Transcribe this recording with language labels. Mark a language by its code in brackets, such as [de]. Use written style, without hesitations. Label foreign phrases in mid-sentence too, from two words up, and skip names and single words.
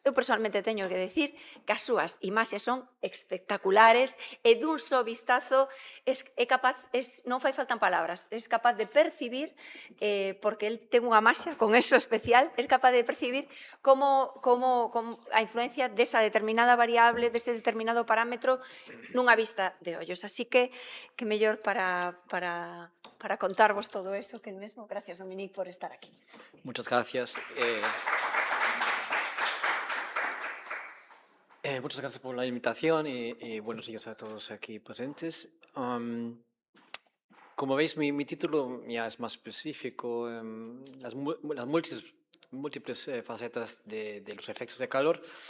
[gl] Eu personalmente teño que decir que as súas imaxes son espectaculares e dun só vistazo non fai faltan palabras, é capaz de percibir, porque el ten unha maxia con eso especial, é capaz de percibir como a influencia desa determinada variable, dese determinado parámetro nunha vista de ollos. Así que mellor para contarvos todo eso que mesmo. [es] Gracias, Dominique, por estar aquí. Muchas gracias. Muchas gracias por la invitación y buenos días a todos aquí presentes. Como veis, mi título ya es más específico, las múltiples facetas de los efectos de calor.